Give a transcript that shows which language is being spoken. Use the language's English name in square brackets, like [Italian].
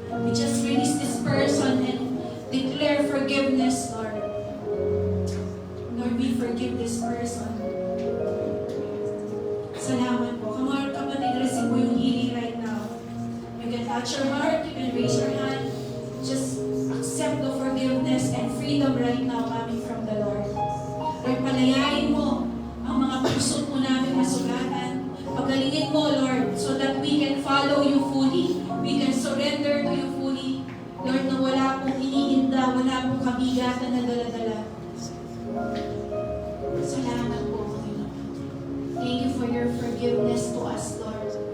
[English] We just release this person and declare forgiveness, Lord. Lord, we forgive this person. [Filipino] Salamat po. [English] Come on, kapatid, receive mo yung healing right now. You can touch your heart, you can raise your hand. Just accept the forgiveness and freedom right now coming from the Lord. [Filipino] Lord, palayain mo ang mga puso po namin masugatan. Pagalingin mo, [English] Lord, so that we can follow you fully. We can surrender to you fully. [Filipino] Lord, na wala pong iniinda, wala pong kabigatan na dala-dala. Salamat po, Panginoon. [English] Thank you for your forgiveness to us, Lord.